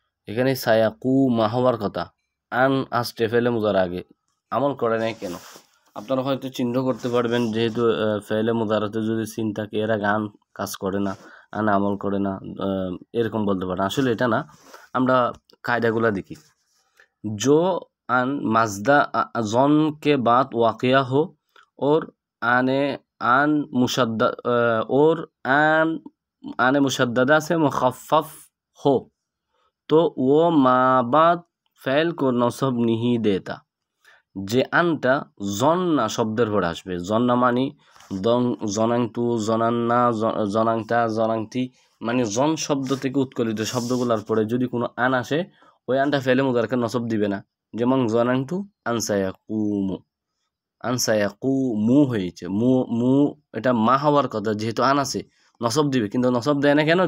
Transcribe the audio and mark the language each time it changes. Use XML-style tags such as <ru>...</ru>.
<bn>এখানে সায়াকুমা হওয়ার কথা, আন আসতে ফেলে মুদার আগে, আমল করে নাই কেন? আপনারা হয়তো চিহ্ন করতে পারবেন, যেহেতু ফেলে মুদারাতে যদি সিন থাকে এর আগে আন কাজ করে না, আন আমল করে না, এরকম বলতে পারেন। আসলে এটা না, আমরা কায়দাগুলা দেখি।</bn> <hi>जो आन मजदा जन के बाद वाक़या हो और आन मुशद्दद और आन मुशद्ददा से मुखफ़फ़ हो तो वो माबाद फ़ैल को नसब नहीं देता।</hi> <bn>যে আনটা জন্না শব্দের পরে আসবে, জন্না মানে জনাংতু, জনান্না, জনাংতা, জনাংতি, মানে জন শব্দ থেকে উৎকলিত শব্দগুলোর পরে যদি কোনো আন আসে, ওই আনটা ফেলে মুদারাকে নসব দিবে না। যেমন জনাংতু আনসায়াকুমু, আনসায়াকুমু হয়েছে, মু এটা মা হওয়ার কথা, যেহেতু আন আছে নসব দিবে, কিন্তু নসব দেয় না কেন?</bn>